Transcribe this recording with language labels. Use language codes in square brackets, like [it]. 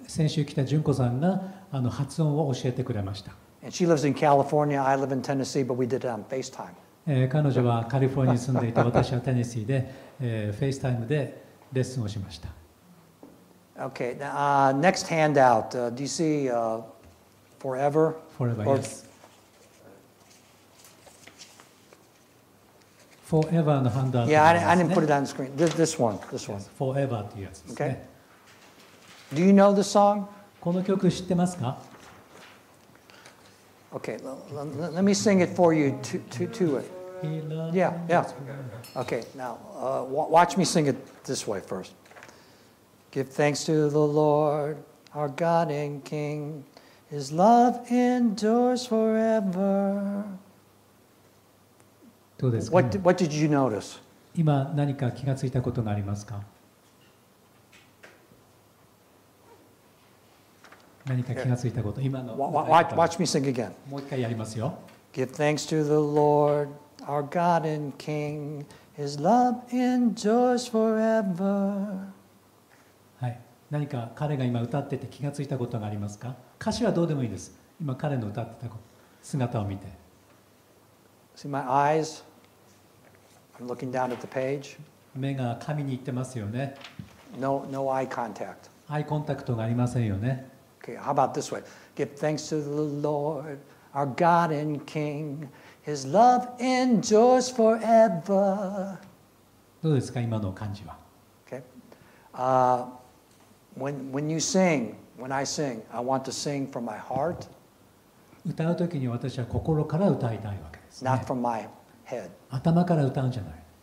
[ja] 先週来た純子さんが発音を教えてくれました。 [en] And she lives in California, I live in Tennessee, but we did it on FaceTime. [ja] 彼女はカリフォルニアに住んでいて、私はテネシーで、FaceTime でレッスンをしました。 [en] Okay, next handout. Do you see Forever? Forever, Or- yes. [ja] Forever のハンドアウト [en] Yeah, [ja] があります [en] I [ja] ね。 [en] didn't put it on the screen. This one. [ja] Forever というやつですね。 [en] Do you know the song? [ja] この曲知ってますか？ [en] Okay, let me sing it for you to it. Yeah. Okay, now watch me sing it this way first. Give thanks to the Lord, our God and King. His love endures forever. [ja] どうですか？ [en] What did you notice? [ja] 今何か気がついたことがありますか？何か気がついたこと、今の [en] Watch me sing again. [ja] もう一回やりますよ。 [en] Give thanks to the Lord, our God and King. His love endures forever. [ja] はい。何か彼が今歌ってて気がついたことがありますか？歌詞はどうでもいいです。今彼の歌ってた姿を見て。 [en] See my eyes? I'm looking down at the page. [ja] 目が紙に行ってますよね。 [en] No eye contact. [ja] アイコンタクトがありませんよね。 [en] Okay, how about this way? Give thanks to the Lord, our God and King. His love endures forever. [ja] どうですか今の感じは。 [en] Okay. When you sing, when I sing, I want to sing from my heart, [ja] 歌うときに私は心から歌いたいわけですね。 [en] not from my head. [ja] 頭から歌うんじゃない。